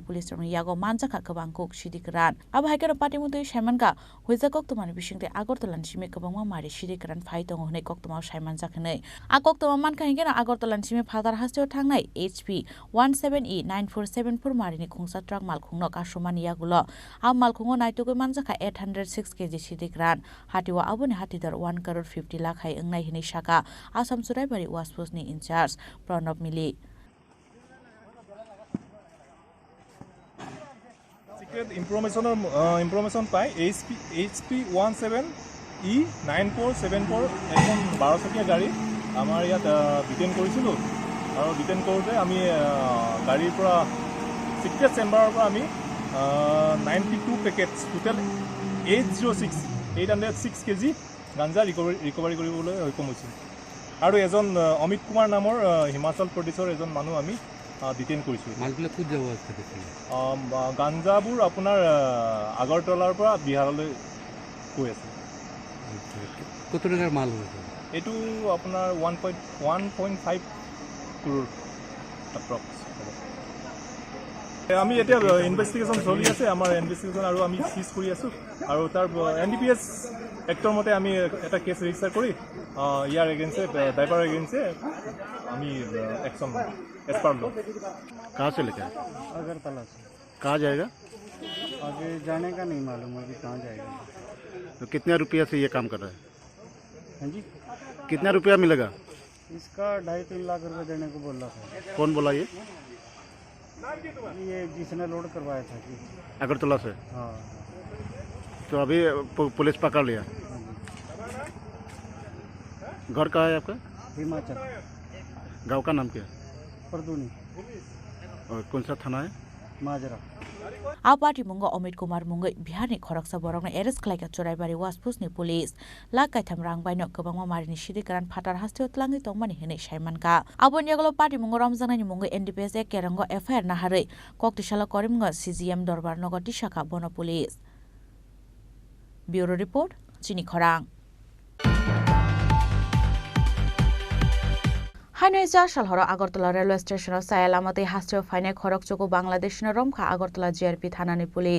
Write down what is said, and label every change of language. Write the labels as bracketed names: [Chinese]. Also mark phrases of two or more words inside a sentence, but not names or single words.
[Kok Borok] पुलिस रनि यागो मानजाखा गोबांकुक सिदि ग्रान आबो हाइकेनो पाटिमुदै साइमानका हुइजाকক तमानि बिसिंते आगरतलानि सिमे गोबांमा मारि सिदि ग्रान फाइ दङ हनै कक्तमाव साइमान जाखनै आकक्तमा मानखाहिगेनो आगरतलानि सिमे फादार हास्टेयाव थांनाय HP 17E 9474 मारिनि खुंसा ट्राक मालखुंनो कासुमानि यागुलो आ मालखुंगो नाइतुगै मानजाखा 806 केजि सिदिग्रान हाटिवा आबुनि हातिदर 1 करोड़ 50 लाख हाय अंगनाय हिनै शाखा आसाम चुराइबारि वासपोसनि इनचार्ज प्रणब मिलि [English] secret information [Assamese] पाय HP 17E 9474 এখন 12 চকীয়া গাড়ী আমাৰ ইয়াত ডিটেইন কৰিছিলোঁ আৰু ডিটেইন কৰোঁতে আমি গাড়ীৰ পৰা [English] secret chamber [Assamese] পৰা আমি 92 [English] packets total [Assamese] 806 কেজি গাঞ্জা ৰিকভাৰী কৰিবলৈ সক্ষম হৈছিল আৰু এজন অমিত কুমাৰ নামৰ হিমাচল প্ৰদেশৰ এজন মানুহ আমি ডিটেইন কৰিছোঁ মালবিলাক ক'ত যাব আছে গাঞ্জাবোৰ আপোনাৰ আগৰতলাৰ পৰা বিহাৰলৈ গৈ আছে [Bangla] কত টাকার মাল হয়েছে [Assamese] এটু আপনার 1.5 crore অ্যাপ্রক্স আমি এটা ইনভেস্টিগেশন চলি আছে আমার ইনভেস্টিগেশন আৰু আমি সিজ কৰি আছো আৰু তাৰ NDPS এক্টৰ মতে আমি এটা [English] case register [Assamese] কৰি ইয়াৰ এগেইনষ্টে ড্ৰাইভাৰ এগেইনষ্টে আমি [English] action as per law [Hindi] कहाँ से लेकर अगरतला से कहाँ जाएगा आगे जाने का नहीं मालूम अभी कहाँ जाएगा तो कितने रुपया से ये काम कर रहा है हाँ जी कितना रुपया मिलेगा इसका 2.5-3 लाख रुपए देने को बोल रहा था कौन बोला ये जिसने लोड करवाया था कि अगरतला से हाँ तो अभी पुलिस पकड़ लिया घर कहाँ है आपका हिमाचल गांव का नाम क्या है परदूनी और कौन सा थाना है माजरा [Kok Borok] आ पार्टी मुंगो अमित कुमार मुंगै बिहारनि खरकसा बरकनो एरेस्ट खालायका चुराइबारि वासपुसनि पुलिस लाख काइथाम रां बायनो गोबांमा मारिनि सिदिग्रान फाटार हास्टेयाव तलांगि तंमानि हिनै साइमानका आबोनि आगोलाव पार्टी मुंगो रमजानानि मुंगै NDPS एक केरंगो FIR नाहारै कक्तिशाला करिमगंज CGM दरबार नगति शाखा बन पुलिस ब्यूरो रिपोर्ट चिनी खरां हाइनजा सालहर आगरतला रेलवे स्टेशन सायालामते हास्टेयाव फाइनाय खरकचुकु बांग्लादेशनि रमखा आगरतला GRP थानानि पुलिस